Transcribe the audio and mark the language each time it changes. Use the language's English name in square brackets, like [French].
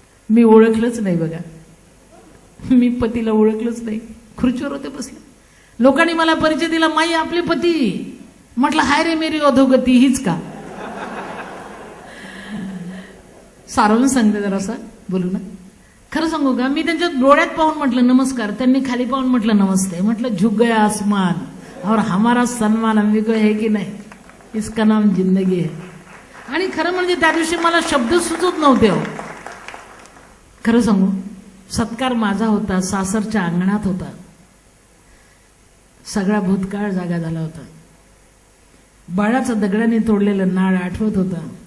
[Marathi] मी ओळखलंच नाही बघा. मी पतीला ओळखलंच नाही. खुर्चीवर होते बसले. लोकांनी मला परिचय दिला, माई आपले पती. म्हटलं [Hindi] हाय रे मेरी अधोगती, [Marathi] हीच का? सारवून सांगते जरासा बोलू ना. खरं सांगू का, मी त्यांच्या डोळ्यात पाहून म्हटलं नमस्कार. त्यांनी खाली पाहून म्हटलं नमस्ते. [Hindi] म्हटलं झुक गया आसमान और हमारा सन्मान हम को है की नाही, इसका नाम जिंदगी है. [Marathi] आणि खरं म्हणजे त्या दिवशी मला शब्द सुचत नव्हते हो. खरं सांगू, सत्कार माझा होता, सासरच्या अंगणात होता. सगळा भूतकाळ जागा झाला होता. बाळाचं दगडाने तोडलेलं नाळ आठवत होता.